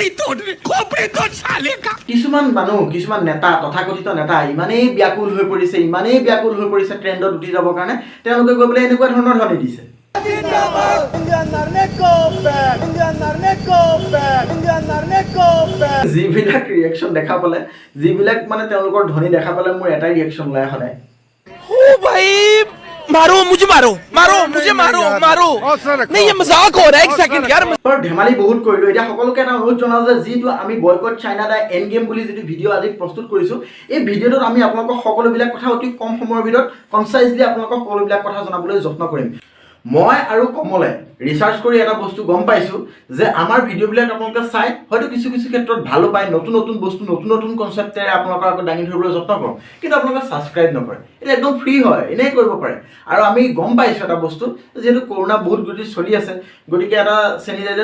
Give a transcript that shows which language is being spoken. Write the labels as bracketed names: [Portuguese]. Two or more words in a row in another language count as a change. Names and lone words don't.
[Assamese] কিছুমান নেতা, তথাকথিত নেতা ইমানেই ব্যাকুল হৈ পৰিছে ট্ৰেণ্ডত উঠি যাবৰ কাৰণে, তেওঁলোকে গৈ পেলাই এনেকুৱা ধৰণৰ ধ্বনি দিছে। যিবিলাক ৰিয়েকশ্যন দেখা পালে, যিবিলাক মানে তেওঁলোকৰ ধ্বনি দেখা পালে মোৰ এটাই ৰিয়েকশ্যন ওলাই সদায়, [Hindi] मारो मुझे मारो नहीं ये मजाक हो रहा है एक सेकंड यार [Assamese] বাৰু ধেমালি বহুত কৰিলোঁ এতিয়া সকলোকে এটা অনুৰোধ জনাওঁ যে যিটো আমি [English] boycott China the end game [Assamese] বুলি যিটো ভিডিঅ' আজি প্ৰস্তুত কৰিছোঁ এই ভিডিঅ'টোত আমি আপোনালোকক সকলোবিলাক কথা অতি কম সময়ৰ ভিতৰত কনচাইজলি আপোনালোকক সকলোবিলাক কথা জনাবলৈ যত্ন কৰিম মই আৰু কমলে ৰিচাৰ্চ কৰি এটা বস্তু গম পাইছোঁ যে আমাৰ ভিডিঅ'বিলাক আপোনালোকে চাই হয়তো কিছু ক্ষেত্ৰত ভালো পায় নতুন বস্তু নতুন কনচেপ্টেৰে আপোনালোকৰ আগত দাঙি ধৰিবলৈ যত্ন কৰোঁ কিন্তু আপোনালোকে ছাবস্ক্ৰাইব নকৰে এটা একদম ফ্ৰী হয় এনেই কৰিব পাৰে আৰু আমি গম পাইছোঁ এটা বস্তু যিহেতু কৰোণা বহুত গতি চলি আছে গতিকে এটা চেনিটাইজাৰ